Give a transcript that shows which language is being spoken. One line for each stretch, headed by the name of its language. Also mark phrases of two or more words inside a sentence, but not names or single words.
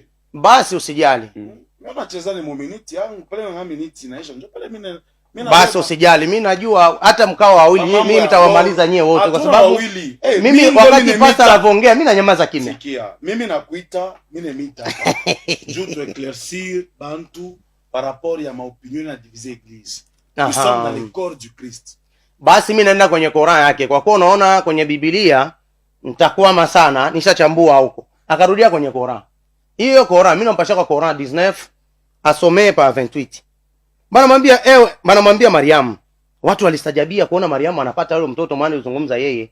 Swahili: Basi usijali. Mimi nacheza ni minute yangu, pale na minute inaisha. Ndio pale mimi basi usijali, mimi najua hata mkao wawili mimi nitawamaliza nyie wote kwa sababu mimi wakati pasta anavyoongea mimi nanyamaza kimya. Sikia, mimi nakuita, mimi nimita hapa. Juu tu éclaircir bantu
French: par rapport
Swahili: ya maopinion na
French: diviser église. Nous sommes dans le corps du Christ.
Swahili: Basi mimi naenda kwenye Qur'an yake kwa kuwa unaona kwenye Biblia nitakwama sana, nishachambua huko. Akarudia kwenye Qur'an. Hiyo Qur'an mimi nampasha kwa Qur'an 19 asomee pa 28. Bana mwambia Mariamu. Watu walistajabia kuona Mariamu anapata yule mtoto maana yuzungumza yeye.